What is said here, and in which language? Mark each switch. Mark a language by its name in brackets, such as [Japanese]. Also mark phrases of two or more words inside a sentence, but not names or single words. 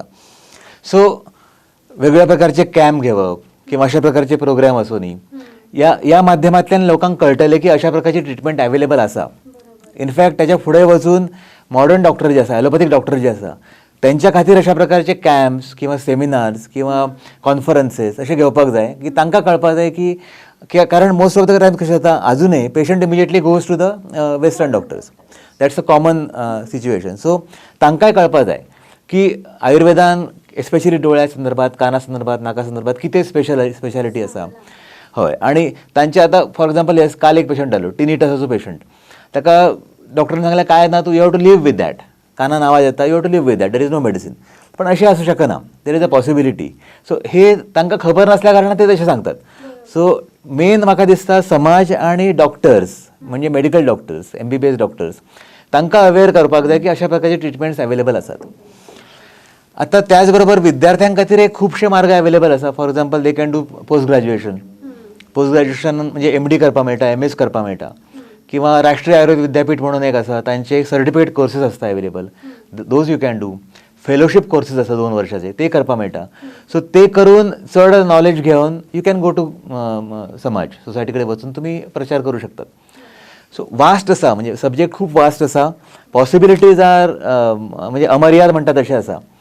[Konkani] सो वेगळ्या प्रकारचे कॅम्प घेवप किंवा अशा प्रकारचे प्रोग्राम असो न्ही, या माध्यमांतल्यान लोकांक कळटलें की अशा प्रकारची [English] treatment available [Konkani] आसा. इनफॅक्ट त्याच्या फुडें वचून [English] modern doctor [Konkani] जे आसा, [English] allopathic doctor [Konkani] जे आसा, त्यांच्या खातीर अशा प्रकारचे कॅम्प्स किंवा सेमिनार्स किंवा कॉन्फरन्सेस असे घेवपाक जाय की तांकां कळपाक जाय की कारण [English] most of the time [Konkani] कशें जाता अजूनय [English] patient immediately goes to the western doctors. That's a common situation. [Konkani] सो तांकांय कळपाक जाय की आयुर्वेदान एस्पेशली डोळ्या संदर्भात, काना संदर्भात, नाका संदर्भात कितें स्पेशालिटी आसा. हय, आनी तांचे आतां फॉर एक्झाम्पल काल एक पेशंट आलो, टिनिटसाचो पेशंट. ताका डॉक्टरान सांगलें काय ना, तूं [English] you have to live with that. [Konkani] कानान आवाज येता, [English] You have to live with that, there is no medicine. [Konkani] पण अशें आसूं शकना, [English] there is a possibility. [Konkani] सो हे तांकां खबर नासल्या कारणान ते तशें सांगतात. सो मेन म्हाका दिसता समाज आनी डॉक्टर्स म्हणजे [English] medical doctors, MBBS doctors, [Konkani] तांकां अवेअर करपाक जाय की अशा प्रकारचे [English] treatments available [Konkani] आसात. आतां त्याच बरोबर विद्यार्थ्यां खातीर एक खुबशे मार्ग अवेलेबल आसा. [English] For example they can do post graduation. [Konkani] पोस्ट ग्रॅज्युएशन म्हणजे MD करपाक मेळटा, MS करपाक मेळटा, किंवा राष्ट्रीय आयुर्वेद विद्यापीठ म्हणून एक आसा, तांचे [English] certificate courses [Konkani] आसता अवेलेबल, [English] Those you can do. fellowship courses [Konkani] आसा 2 वर्साचे, ते करपाक मेळटा. सो ते करून चड नॉलेज घेवन [English] you can go to [Konkani] समाज, सोसायटी कडेन वचून तुमी प्रचार करू शकतात. सो वास्ट आसा, म्हणजे सब्जेक्ट खूब वास्ट आसा. [English] possibilities are [Konkani] म्हणजे अमर्याद म्हणटा तशें आसा.